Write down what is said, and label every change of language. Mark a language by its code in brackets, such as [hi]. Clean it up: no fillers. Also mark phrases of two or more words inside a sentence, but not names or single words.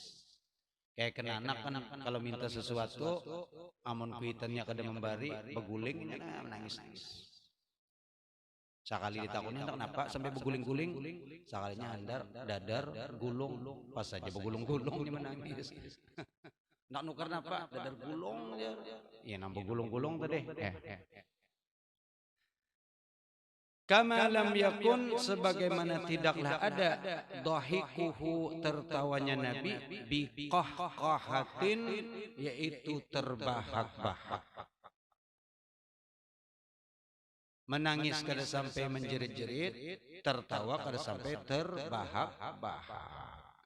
[bjn] Kayak kena anak kan, kalau minta sesuatu, amun kuitannya kada membari, beguling, menangis-nangis. Sekali ditakutin kenapa sampai beguling-guling, sekalinya handar, dadar, gulung, pas saja begulung-gulung dia menangis. Nak nukar apa? Dadar gulung aja. Iya, nambah gulung-gulung tadi. [ar] Kama lam yakun, [bjn] sebagaimana tidaklah ada dhahikuhu, tertawanya Nabi, biqahqahatin, yaitu terbahak-bahak. Menangis kada sampai menjerit-jerit, tertawa kada sampai terbahak-bahak.